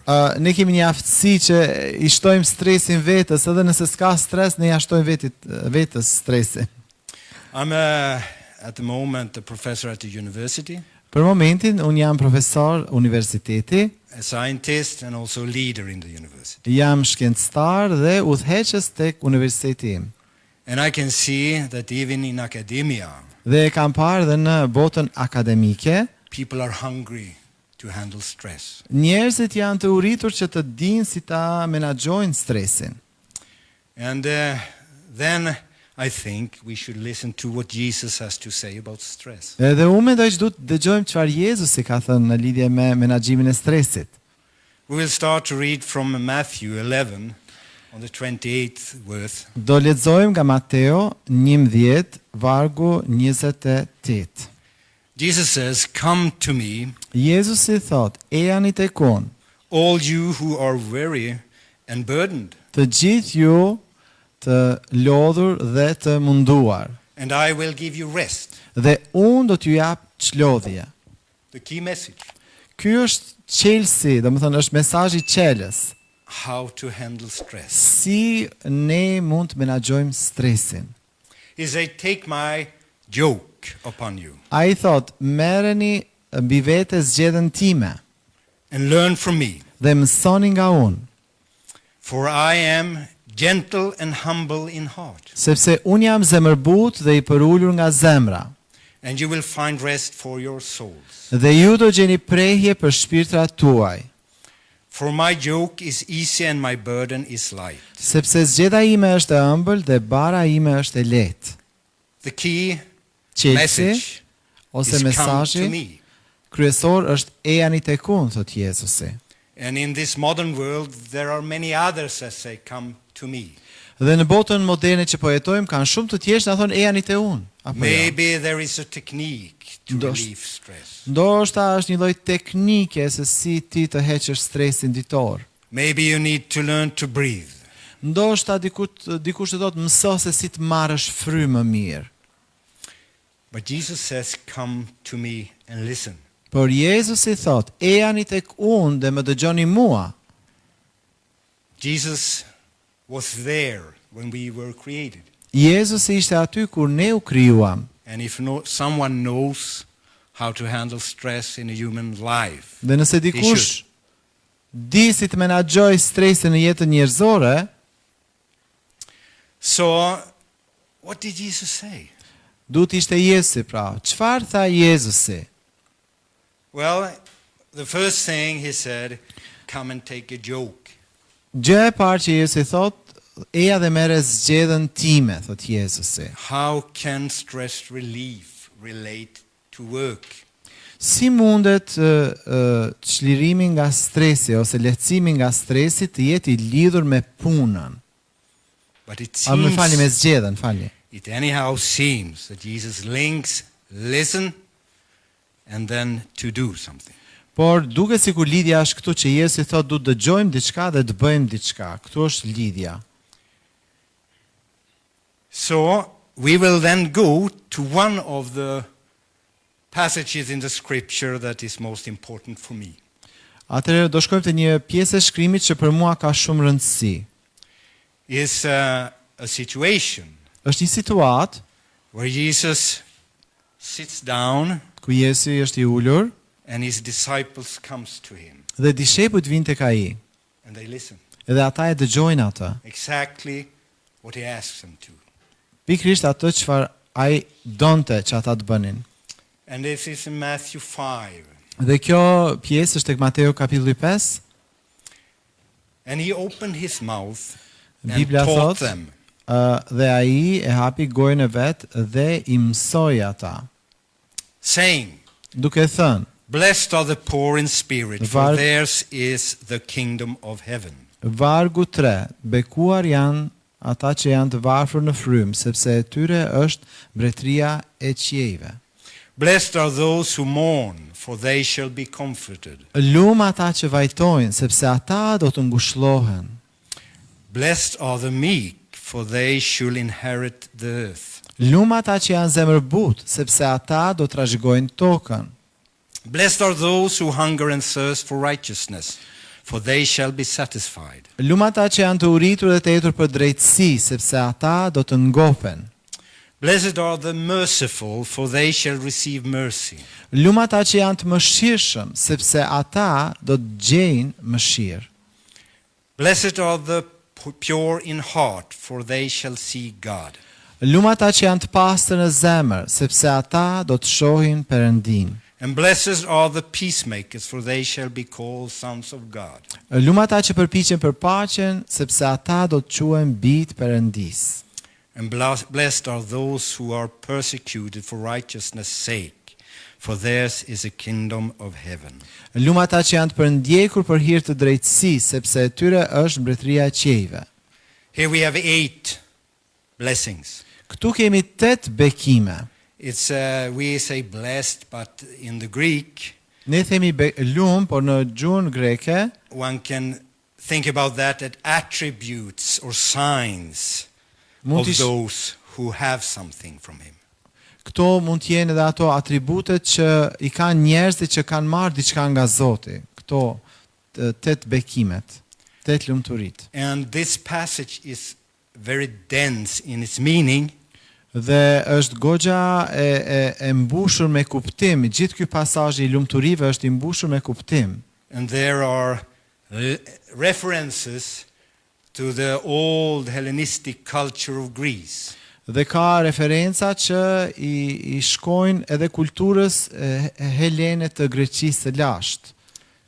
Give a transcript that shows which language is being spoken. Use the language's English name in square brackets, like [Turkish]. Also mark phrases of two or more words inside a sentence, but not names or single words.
[Albanian] ne kemi një aftësi që i shtojmë stresin vetës, edhe nëse s'ka stres, ne ja shtojmë vetës stresin. [English] I'm at the moment a professor at the university, [Albanian] Për momentin, unë jam profesor universiteti, [English] a scientist and also leader in the university. [Albanian] jam shkencëtar dhe udhëheqës tek universiteti im. [English] And I can see that even in academia, [Albanian] Dhe e kam parë dhe në botën akademike, [English] people are hungry to handle stress. [Albanian] njerëzit janë të uritur që të dinë si ta menaxhojnë stresin. [English] And then I think we should listen to what Jesus has to say about stress. [Albanian] Edhe unë mendoj që duhet të dëgjojmë çfarë Jezusi ka thënë në lidhje me menaxhimin e stresit. [English] We will start to read from Matthew 11 on the 28th verse. [Albanian] Do lexojmë nga Mateo 11 vargu 28. [English] Jesus says, "Come to me, [Albanian] Jezusi thot: "Ejani tek unë, [English] all you who are weary and burdened, [Albanian] të gjithë ju të lodhur dhe të munduar, [English] and I will give you rest." [Albanian] dhe unë do t'ju jap çlodhje." [English] The key message, [Albanian] Ky është çelësi, domethënë është mesazhi i çelës. [English] how to handle stress. [Albanian] Si ne mund të menaxhojmë stresin. [English] He said, "Take my yoke upon you [Albanian] Ai thot: "Merreni mbi vete zgjedhjen time [English] and learn from me, [Albanian] dhe mësoni nga unë, [English] for I am gentle and humble in heart, [Albanian] sepse unë jam zemërbut dhe i përulur nga zemra, [English] and you will find rest for your souls. [Albanian] dhe ju do gjeni prehje për shpirtrat tuaj." [English] For my yoke is easy and my burden is light. [Albanian] Sepse zgjeda ime është e ëmbël dhe bara ime është e lehtë. [English] The key [Albanian] Qelsi [English] message [Albanian] ose [English] is come to [Albanian] mesazhi [English] me. [Albanian] kryesor është ejani tek unë, thot Jezusi. [English] And in this modern world, there are many others that say, come to me. [Albanian] Dhe në botën moderne që po jetojmë kanë shumë të tjerë që na thonë ejani te unë. Apo jo? [English] Maybe there is a technique to [Albanian] Ndosh- [English] relieve stress. [Albanian] Ndoshta është një lloj teknike se si ti të heqësh stresin ditor. [English] Maybe you need to learn to breathe. [Albanian] Ndoshta dikush të thotë mëso se si të marrësh frymë më mirë. [English] But Jesus says, come to me and listen. [Albanian] Por Jezusi thot, ejani tek unë dhe më dëgjoni mua. [English] Jesus was there when we were created. [Albanian] Jezusi ishte aty kur ne u krijuam. [English] And if someone knows how to handle stress in a human life, [Albanian] Dhe nëse dikush di si të menaxhoj stresin në jetën njerëzore, [English] so what did Jesus say? [Albanian] duhet ishte Jezusi pra. Çfarë tha Jezusi? [English] Well, the first thing he said, come and take a yoke. [Albanian] Gjë e parë që Jezusi thot, eja dhe merre zgjedhën time, thot Jezusi. [English] How can stress relief relate to work? [Albanian] Si mundet çlirimi nga stresi ose lehtësimi nga stresi të jetë i lidhur me punën? [English] But it [Albanian] A më falni me [English] seems, [Albanian] zgjedhën, falni. [English] it anyhow seems that Jesus links listen and then to do something. [Albanian] Por duket sikur lidhja është këtu që Jezusi thot duhet dëgjojmë diçka dhe të bëjmë diçka. Këtu është lidhja. [English] So we will then go to one of the passages in the scripture that is most important for me. [Albanian] Atëherë do shkojmë te një pjesë e shkrimit që për mua ka shumë rëndësi. [English] Is a situation [Albanian] Është një situatë [English] where Jesus sits down [Albanian] ku Jezusi është i ulur [English] and his disciples comes to him [Albanian] dhe dishepujt vinë tek ai. [English] and they listen [Albanian] Edhe ata e dëgjojnë atë. [English] exactly what he asks them to. [Albanian] Pikrisht atë çfarë ai donte që ata të bënin. [English] And this is in Matthew 5. [Albanian] Dhe kjo pjesë është tek Mateu kapitulli 5. [English] And he opened his mouth and [Albanian] Biblia [English] taught [Albanian] thot, [English] them. [Albanian] Dhe ai e hapi gojën e vet dhe i mësoi ata, [English] Saying, [Albanian] duke thënë: [English] blessed are the poor in spirit, for [Albanian] Var- [English] theirs is the kingdom of heaven. [Albanian] Vargu 3, bekuar janë ata që janë të varfër në frymë, sepse e tyre është mbretëria e qiejve. [English] Blessed are those who mourn, for they shall be comforted. [Albanian] Lum ata që vajtojnë, sepse ata do të ngushëllohen. [English] Blessed are the meek, for they shall inherit the earth. [Albanian] Lum ata që janë zemërbut, sepse ata do të trashëgojnë tokën. [English] Blessed are those who hunger and thirst for righteousness, for they shall be satisfied. [Albanian] Lum ata që janë të uritur dhe të etur për drejtësi, sepse ata do të ngopen. [English] Blessed are the merciful, for they shall receive mercy. [Albanian] Lum ata që janë të mëshirshëm, sepse ata do të gjejnë mëshirë. [English] Blessed are the pure in heart, for they shall see God. [Albanian] Lum ata që janë të pastër në zemër, sepse ata do të shohin Perëndin. [English] And blessed are the peacemakers, for they shall be called sons of God. [Albanian] Lum ata që përpiqen për paqen, sepse ata do të quhen bijtë Perëndis. [English] And blessed are those who are persecuted for righteousness' sake, for theirs is the kingdom of heaven. [Albanian] Lum ata që janë të përndjekur për hir të drejtësisë, sepse e tyre është mbretëria e qiejve. [English] Here we have 8 blessings. [Albanian] Këtu kemi 8 bekime. [English] It's we say blessed, but in the Greek, [Albanian] Ne themi lum, por në gjuhën greke [English] one can think about that as attributes or signs [Albanian] mund [English] of [Albanian] të [English] those who have something from him. [Albanian] këto mund të jenë edhe ato atributet që i kanë njerëzit që kanë marrë diçka nga Zoti. Këto 8 bekimet, 8 lumturitë. [English] And this passage is very dense in its meaning, [Albanian] Dhe është goxha e mbushur me kuptim. Gjithë ky pasazh i lumturive është i mbushur me kuptim. [English] and there are references to the old Hellenistic culture of Greece. [Albanian] Dhe ka referenca që i shkojnë edhe kulturës helene të Greqisë së lashtë.